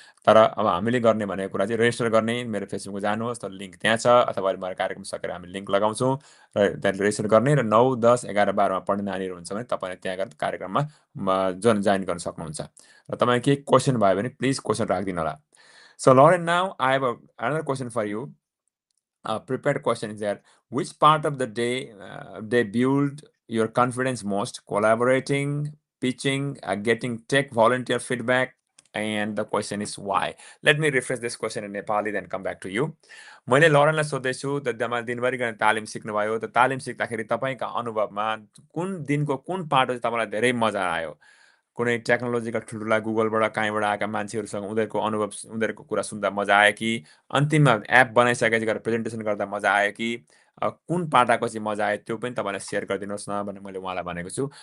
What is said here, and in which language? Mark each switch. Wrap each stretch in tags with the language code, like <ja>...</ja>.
<ne>तर अब हामीले गर्ने भनेको कुरा चाहिँ रेजिस्टर गर्ने, मेरो फेसबुकमा जानुहोस्, त लिङ्क त्यहाँ छ, अथवा मेरो कार्यक्रम सकेर हामी लिङ्क लगाउँछौँ र त्यहाँ रेजिस्टर गर्ने, र 9, 10, 11, 12मा पढ्ने नानीहरू हुन्छ भने तपाईँले त्यहाँ गएर कार्यक्रममा जोइन गर्न सक्नुहुन्छ। र तपाईँ केही क्वेसन भयो भने प्लिज क्वेसन राखिदिनु होला।</ne> <en>So Lauren, now I have another question for you. Prepared question is that which part of the day they build your confidence most? Collaborating, pitching, getting tech volunteer feedback, and the question is why. Let me rephrase this question in Nepali, then come back to you.</en> <ne>मैले लरेनलाई सोध्दैछु, तपाईँ दिनभरि गर्ने तालिम सिक्नुभयो, त तालिम सिक्दाखेरि तपाईँका अनुभवमा कुन दिनको कुन पाटो चाहिँ तपाईँलाई धेरै मजा आयो? कुनै टेक्नोलोजीका ठुल्ठुला गुगलबाट कहीँबाट आएका मान्छेहरूसँग उनीहरूको अनुभव, उनीहरूको कुरा सुन्दा मजा आयो कि अन्तिममा एप बनाइसकेपछि गएर प्रेजेन्टेसन गर्दा मजा आयो कि कुन पाटाको चाहिँ मजा आयो, त्यो पनि तपाईँलाई सेयर गरिदिनुहोस् न भनेर मैले उहाँलाई भनेको छु।</ne>